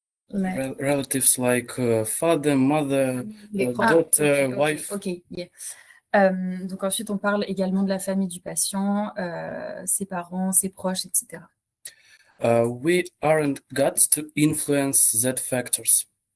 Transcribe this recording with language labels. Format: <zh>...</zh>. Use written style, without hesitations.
<en>Relatives like father, mother, daughter, wife. Ok, yeah.</en> <fr>Donc ensuite, on parle également de la famille du patient, ses parents, ses proches, etc.</fr> <en>We aren't got to influence that factors.</en>